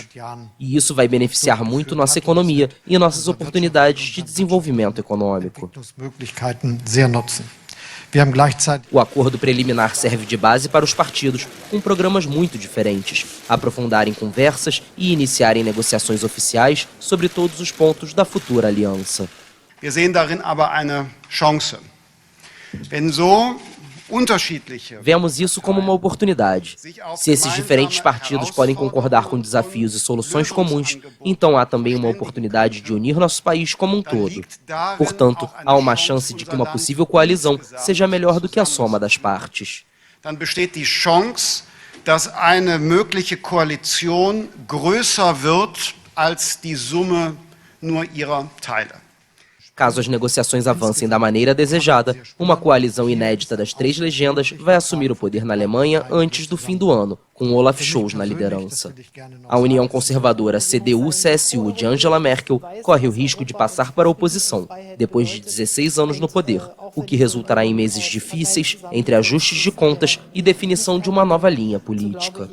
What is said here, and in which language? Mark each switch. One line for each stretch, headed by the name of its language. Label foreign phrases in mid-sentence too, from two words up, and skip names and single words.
Portuguese: E isso vai beneficiar muito nossa economia e nossas oportunidades de desenvolvimento econômico. O acordo preliminar serve de base para os partidos, com programas muito diferentes, aprofundarem conversas e iniciarem negociações oficiais sobre todos os pontos da futura aliança.
German: Wir sehen darin aber eine Chance. Wenn so unterschiedliche
Portuguese: Vemos isso como uma oportunidade. Se esses diferentes partidos podem concordar com desafios e soluções comuns, então há também uma oportunidade de unir nosso país como um todo. Portanto, há uma chance de que uma possível coalizão seja melhor do que a soma das partes.
German: Dann besteht die Chance, dass eine mögliche Koalition größer wird als die Summe nur ihrer Teile.
Portuguese: Caso as negociações avancem da maneira desejada, uma coalizão inédita das 3 legendas vai assumir o poder na Alemanha antes do fim do ano, com Olaf Scholz na liderança. A União Conservadora CDU-CSU de Angela Merkel corre o risco de passar para a oposição, depois de 16 anos no poder, o que resultará em meses difíceis entre ajustes de contas e definição de uma nova linha política.